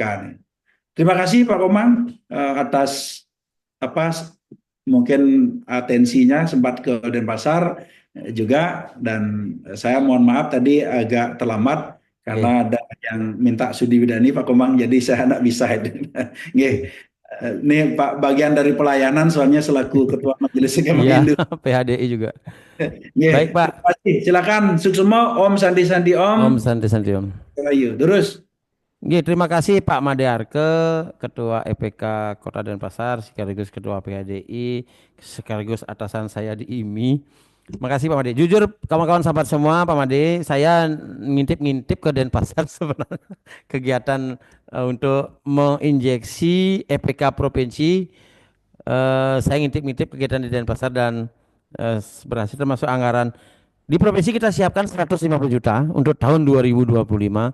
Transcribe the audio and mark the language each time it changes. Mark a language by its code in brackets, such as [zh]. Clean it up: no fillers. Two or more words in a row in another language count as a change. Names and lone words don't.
[id] Terima kasih Pak Komang atas apa mungkin atensinya sempat ke Denpasar juga dan saya mohon maaf tadi agak terlambat karena ada yang minta Sudi Widani Pak Komang jadi saya tidak bisa. Nggih. Ini Pak bagian dari pelayanan soalnya selaku Ketua Majelis Agama Iya, Hindu. PHDI juga. Nggih. Baik Pak. Terima kasih. Silakan Suksemo Om Sandi Sandi Om Om. santai-santai Om. Rahayu. Terus. Nggih, terima kasih Pak Made Arke, Ketua EPK Kota Denpasar, sekaligus Ketua PHDI, sekaligus atasan saya di IMI. Makasih Pak Made. Jujur kawan-kawan sahabat semua, Pak Made, saya ngintip-ngintip ke Denpasar sebenarnya kegiatan untuk menginjeksi EPK provinsi. Saya ngintip-ngintip kegiatan di Denpasar dan berhasil termasuk anggaran di provinsi kita siapkan 150 juta untuk tahun 2025.